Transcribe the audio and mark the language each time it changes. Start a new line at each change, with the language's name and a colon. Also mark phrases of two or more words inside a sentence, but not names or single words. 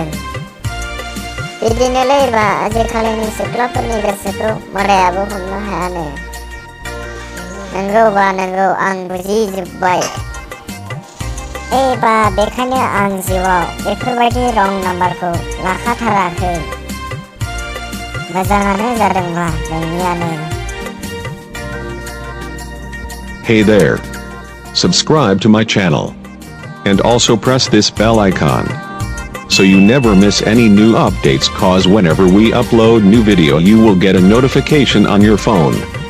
Bodo: बिदिनोलै बा आजिखालिनि सिख्लाफोरनि गोसोखौ मोदायाबो हमनो हायानो। नंगौ बा नंगौ, आं बुजिजोब्बाय। बा बेखायनो आं जिउआव बेफोरबायदि रं नाम्बारखौ लाखाथाराखै। मोजाङानो जादोंबा नोंनियानो।
English: Hey there. Subscribe to my channel. And also press this bell icon, so you never miss any new updates, cause whenever we upload new video you will get a notification on your phone.